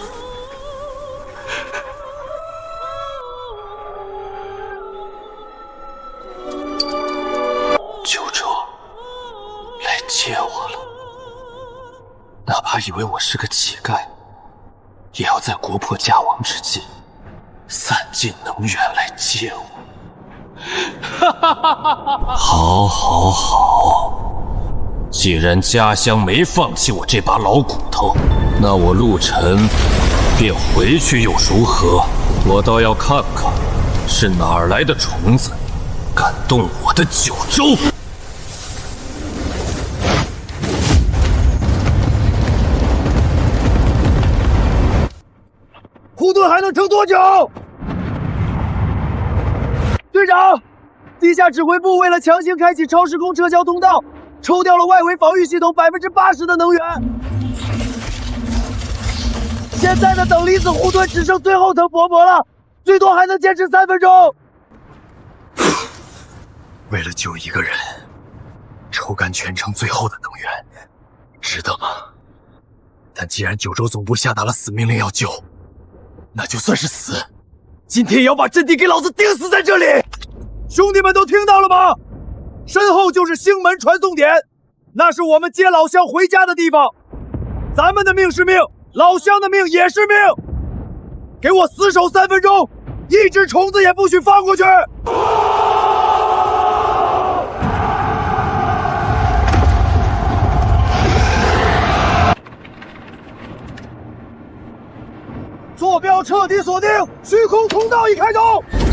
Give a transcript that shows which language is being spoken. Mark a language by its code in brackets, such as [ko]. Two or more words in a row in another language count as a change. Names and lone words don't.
[zh] 九州来接我了，哪怕以為我是個乞丐，也要在國破家亡之際，散盡能源來接我。好，好，好！既然家鄉沒放棄我這把老骨頭，那我陸晨便回去又如何？我倒要看看，是哪兒來的蟲子，敢動我的九州！護盾還能撐多久？隊長，地下指揮部為了強行開啟超時空撤銷通道，抽掉了外圍防禦系統80%的能源。現在的等離子護盾只剩最後層薄膜了，最多還能堅持3分鐘。為了救一個人，抽乾全城最後的能源，值得嗎？但既然九州總部下達了死命令要救，那就算是死，今天也要把陣地給老子釘死在這裡！兄弟們都聽到了嗎？身後就是星門傳送點，那是我們接老鄉回家的地方。咱們的命是命，老鄉的命也是命。給我死守3分鐘，一隻蟲子也不許放過去！坐標徹底鎖定，虛空通道已開通。